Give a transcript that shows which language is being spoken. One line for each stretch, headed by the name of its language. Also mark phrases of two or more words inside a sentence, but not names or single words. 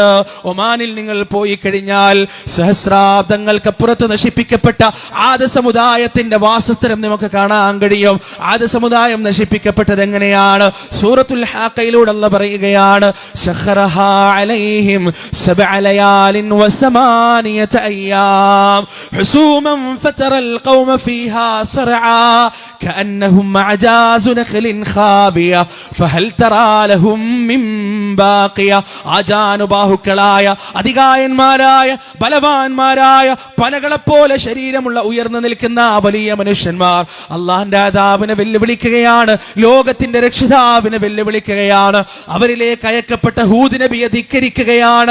Malayalam: ഒമാനിൽ നിങ്ങൾ പോയി കഴിഞ്ഞാൽ സഹസ്രാബ്ദങ്ങൾക്കപ്പുറത്ത് നശിപ്പിക്കപ്പെട്ട ആദ സമുദായത്തിന്റെ വാസസ്ഥലം നമുക്ക് കാണാൻ കഴിയും. ആദ സമുദായം നശിപ്പിക്കപ്പെട്ടത് എങ്ങനെയാണ്? സൂറത്തുൽ ഹാഖയിലൂടെ അല്ലാഹു പറയുകയാണ്,
Arabic: سخرها عليهم سبع ليال و8 أيام حسوما فترى القوم فيها صرعا كأنهم أعجاز نخل خاوية فهل ترى لهم من باقية.
Malayalam: ആജാനുബാഹുക്കളായ അധികായന്മാരായ ബലവാന്മാരായ പനകളെപ്പോലെ ശരീരമുള്ള ഉയർന്നു നിൽക്കുന്ന വലിയ മനുഷ്യന്മാർ അള്ളാന്റെ അദാബിനെ വെല്ലുവിളിക്കുകയാണ്, ലോകത്തിന്റെ രക്ഷിതാവിനെ വെല്ലുവിളിക്കുകയാണ്, അവരിലേക്ക് അയക്കപ്പെട്ട ഹൂദ് നബിയെ ധിക്കരിക്കുകയാണ്.